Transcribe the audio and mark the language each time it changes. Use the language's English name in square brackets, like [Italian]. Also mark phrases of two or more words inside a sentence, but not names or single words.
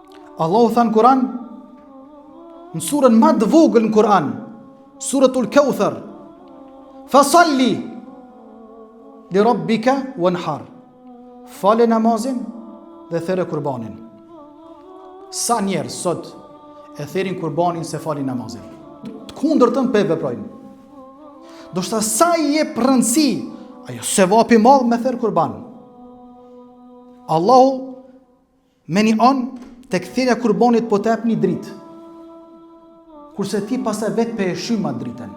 [Albanian] Allahu tha në Kur'an, në surën më të vogël në Kur'an, [Arabic] سورة الكوثر فصل لربك وانحر, [Albanian] fale namazin dhe there kurbanin. Sa njerëz sot e therin kurbanin se falin namazin, të kundërtën pe veprojnë. Do shta sa i jep rëndësi ajo sevapi madh me therr kurban. Allahu me një anë tek therrja e kurbanit po të jep një dritë, kurse ti pastaj vetë pe e shym atë dritën.